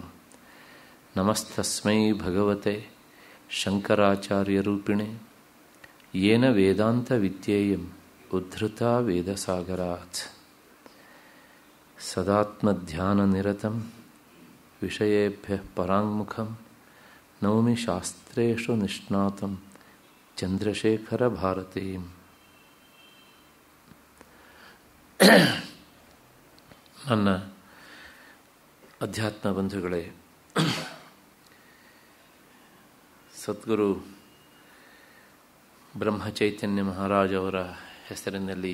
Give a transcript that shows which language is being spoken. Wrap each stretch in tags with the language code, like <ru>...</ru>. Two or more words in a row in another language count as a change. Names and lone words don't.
<sa>नमस्तस्मै भगवते शङ्कराचार्यरूपिणे येन वेदान्तविद्येयम् उद्धृता वेदसागरात्। सदात्मध्याननिरतं विषयेभ्यः पराङ्मुखं नौमि शास्त्रेषु निष्णातं ಚಂದ್ರಶೇಖರಭಾರತೀಂ।</sa> <kn>ನನ್ನ ಅಧ್ಯಾತ್ಮ ಬಂಧುಗಳೇ, ಸದ್ಗುರು ಬ್ರಹ್ಮಚೈತನ್ಯ ಮಹಾರಾಜ್ ಅವರ ಹೆಸರಿನಲ್ಲಿ</kn>